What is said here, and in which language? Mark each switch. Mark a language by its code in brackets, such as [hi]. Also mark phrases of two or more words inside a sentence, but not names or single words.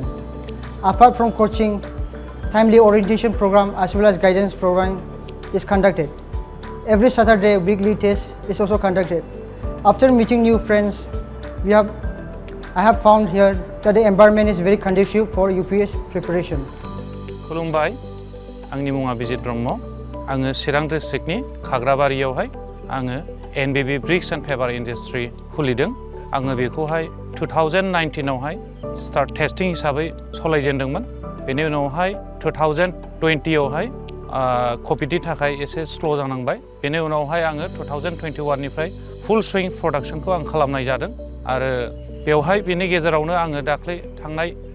[en] Apart from coaching, timely orientation program as well as guidance program is conducted. Every Saturday, weekly test is also conducted. After meeting new friends, I have found here that the environment is very conducive for UPS preparation. [brx] खुलुमबाय आंनि मुङा बिजित ब्रह्म आङो चिरां डिस्ट्रिक्टनि खाग्राबारियावहाय आङो NBB ब्रिक्स एन्ड पेपार इन्डास्ट्रि खुलिदों आङो बेखौहाय 2019 आवहाय [en] start testing [brx] हिसाबै सलायजेनदोंमोन बेनि उनावहाय 2020 आवहाय कभिडनि थाखाय एसे स्ल' जानांबाय बेनि उनावहाय आङो 2021 निफ्राय [en] full swing production [brx] आं खालामनाय जादों आरो बेवहाय बेनि गेजेरावनो आङो दाख्लै थांनाय